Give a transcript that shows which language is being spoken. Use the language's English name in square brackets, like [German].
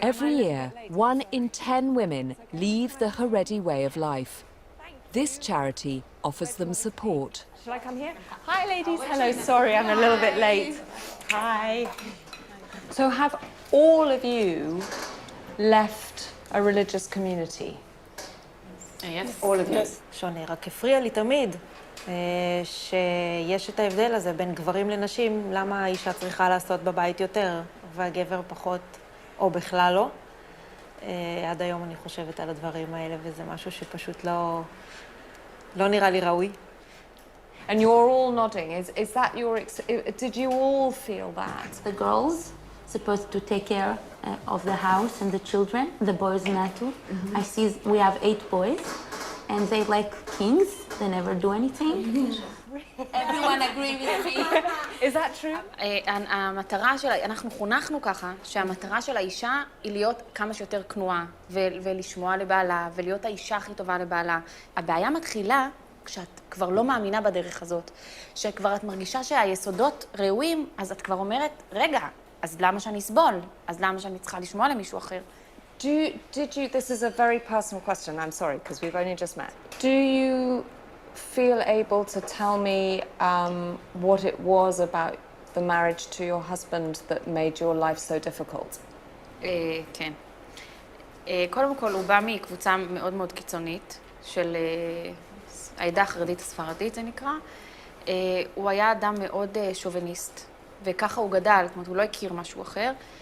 [English] Every year, 1 in 10 women leave the Haredi way of life. This charity offers them support. Shall I come here? Hi, ladies. Hello. Sorry, I'm a little bit late. Hi. So have all of you left a religious community? Yes. All of you? [Hebrew] שונה, רק הפריע לי תמיד שיש את ההבדל הזה בין גברים לנשים, למה האישה צריכה לעשות בבית יותר והגבר פחות, או בכלל לא. עד היום אני חושבת על הדברים האלה, וזה משהו שפשוט לא נראה לי ראוי. [English] And you're all nodding. Is that your... Did you all feel that? The girls supposed to take care of the house and the children. The boys matu. I see we have 8 boys, and they like kings. They never do anything. Everyone agree with me. Is that true? [Hebrew] המטרה של... אנחנו חונכנו ככה, שהמטרה של האישה היא להיות כמה שיותר כנועה, ולשמוע לבעלה, ולהיות האישה הכי טובה לבעלה. הבעיה מתחילה כשאת כבר לא מאמינה בדרך הזאת, שכבר את מרגישה שהיסודות ראויים, אז את כבר אומרת, רגע, אז למה שאני אסבול? אז למה שאני צריכה לשמוע למישהו אחר? [English] This is a very personal question, I'm sorry, because we've only just met. Do you feel able to tell me what it was about the marriage to your husband that made your life so difficult? [Hebrew] כן. קודם כל, הוא בא מקבוצה מאוד מאוד קיצונית, של העדה החרדית הספרדית, זה נקרא. הוא היה אדם מאוד שוביניסט, וככה הוא גדל, זאת אומרת, הוא לא הכיר משהו אחר.